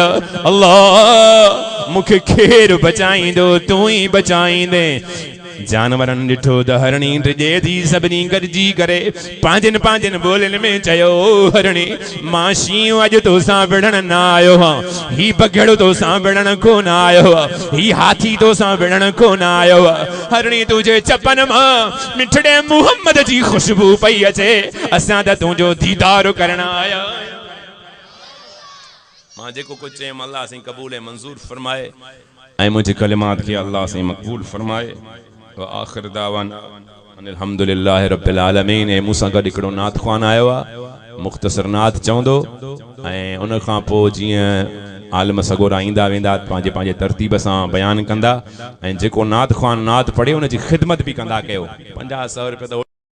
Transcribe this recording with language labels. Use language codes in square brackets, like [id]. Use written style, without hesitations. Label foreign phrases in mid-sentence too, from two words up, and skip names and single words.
[sd] अल्लाह मूंखे केरु बचाईंदो तूं ई बचाईंदे जानवरनि ॾिठो त हरणी टिजे थी सभिनी गॾिजी करे पंहिंजनि पंहिंजनि ॿोलियुनि में चयो हरणी मां शींहुं अॼु तोसां विढ़ण न आयो आहियां ही बघेड़ो तोसां विढ़ण कोन आयो आहे ही हाथी तोसां विढ़ण कोन आयो आहे हरणी तुंहिंजे चपनि मां मिठड़े मुहम्मद जी ख़ुशबू पई अचे असां त तुंहिंजो दीदार करण आया मां जेको कुझु चयुमि अल्लाह साईं क़बूल ऐं मंज़ूर फरमाए ऐं मुंहिंजे कलिमात खे अल्लाह साईं मक़बूल फरमाए [ar] آخر دعوانا الحمد لله رب العالمين [sd] ऐं मूंसां गॾु हिकिड़ो नात ख़्वान आयो आहे मुख़्तसर नात चवंदो ऐं उन खां पोइ जीअं आलम सगोरा ईंदा वेंदा पंहिंजे पंहिंजे तरतीब सां बयान कंदा ऐं जेको नात ख़्वान नात पढ़े उन जी ख़िदमत भी कंदा कयो। 50-100 रुपया